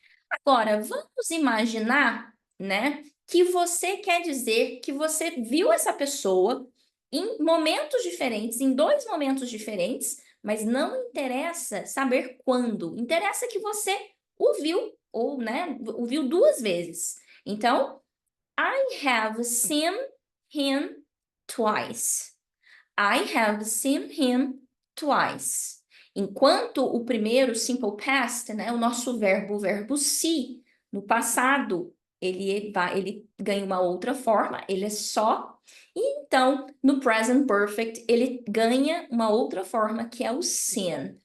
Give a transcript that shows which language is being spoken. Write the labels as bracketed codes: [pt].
[pt] Agora, vamos imaginar, né, que você quer dizer que você viu essa pessoa em momentos diferentes, em 2 momentos diferentes, mas não interessa saber quando. Interessa que você o viu ou, né, o viu 2 vezes. [en] Então, I have seen him twice. I have seen him twice. [pt] Enquanto o primeiro simple past, né, o nosso verbo, o verbo see, no passado, ele ganha uma outra forma, ele é só. E então, no present perfect, ele ganha uma outra forma, que é o seen.